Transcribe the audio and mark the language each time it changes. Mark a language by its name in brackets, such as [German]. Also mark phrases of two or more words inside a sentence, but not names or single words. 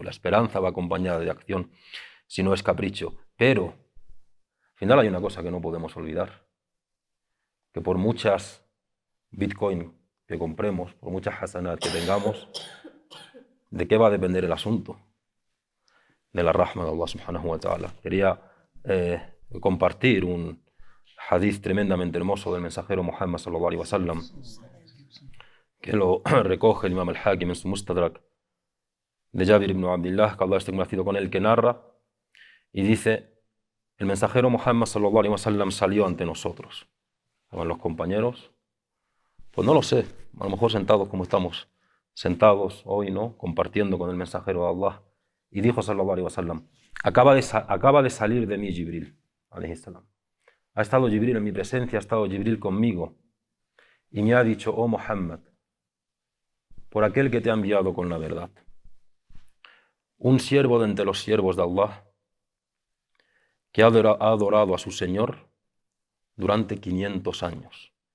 [Spanish] La esperanza va acompañada de acción, si no es capricho. Pero, al final hay una cosa que no podemos olvidar, que por muchas Bitcoin que compremos, por muchas hasanat que tengamos, ¿de qué va a depender el asunto? De la rahma de Allah [Arabic] سبحانه وتعالى. [Spanish] Quería compartir un hadith tremendamente hermoso del mensajero Muhammad [Arabic] صلى الله عليه وسلم, [Spanish] que lo recoge el Imam al-Hakim en su Mustadrak, de Jabir ibn Abdillah, que Allah esté complacido con él, que narra y dice: el mensajero Muhammad [Arabic] صلى الله عليه وسلم [Spanish] salió ante nosotros. Estaban los compañeros, pues no lo sé, a lo mejor sentados como estamos sentados hoy, ¿no? Compartiendo con el mensajero de Allah. Y dijo [Arabic] صلى الله عليه وسلم: [Spanish] acaba de salir de mí Jibril, [Arabic] عليه السلام. [Spanish] Ha estado Jibril en mi presencia, ha estado Jibril conmigo y me ha dicho: oh Muhammad, por aquel que te ha enviado con la verdad, un siervo de entre los siervos de Allah que ha adorado a su Señor durante 500 años.